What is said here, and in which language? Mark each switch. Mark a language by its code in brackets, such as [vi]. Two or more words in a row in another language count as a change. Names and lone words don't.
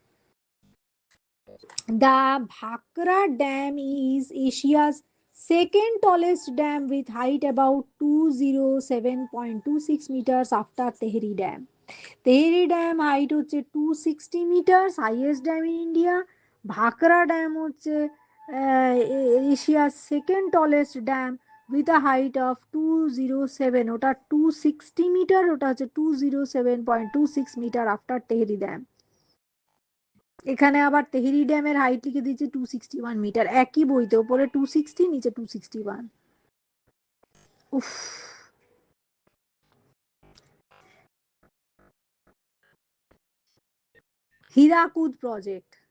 [en] The Bhakra Dam is Asia's second tallest dam with height about 207.26 meters after Tehri Dam. Tehri Dam height হচ্ছে 260 meters, highest dam in India. Bhakra Dam হচ্ছে Asia's second tallest dam with a height of 207, [bn] ওটা 260 মিটার, ওটা হচ্ছে 207.26 মিটার আফটার তেহরি ড্যাম। এখানে আবার তেহরি ড্যামের হাইট লিখে দিয়েছে 261 মিটার, একই বইতে, উপরে 260 নিচে 261। উফ। হীরাকুদ প্রজেক্ট।